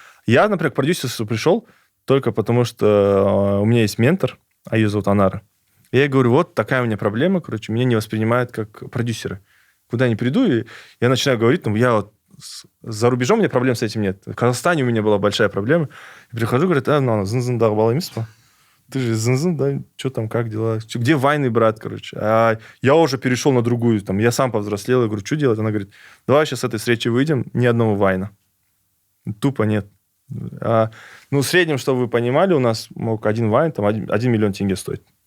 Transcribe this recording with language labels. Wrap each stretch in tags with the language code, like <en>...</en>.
<ru>Я, например, к продюсерству пришел только потому, что у меня есть ментор, а ее зовут Анара. Я ей говорю, вот такая у меня проблема, короче, меня не воспринимают как продюсера. Куда ни приду, и я начинаю говорить, ну, я вот за рубежом у меня проблем с этим нет. В Казахстане у меня была большая проблема. Я прихожу, говорят,</ru> <kk>зын-зындағы бала емес па?</kk> <ru>Ты же зын-зын, да, что там, как дела? Где вайны, брат, короче? А я уже перешел на другую, там, я сам повзрослел, я говорю, что делать? Она говорит, давай сейчас с этой встречи выйдем, ни одного вайна. Тупо нет. Ну, в среднем, чтобы вы понимали, у нас мог один вайн, там, 1 миллион тенге стоит.</ru>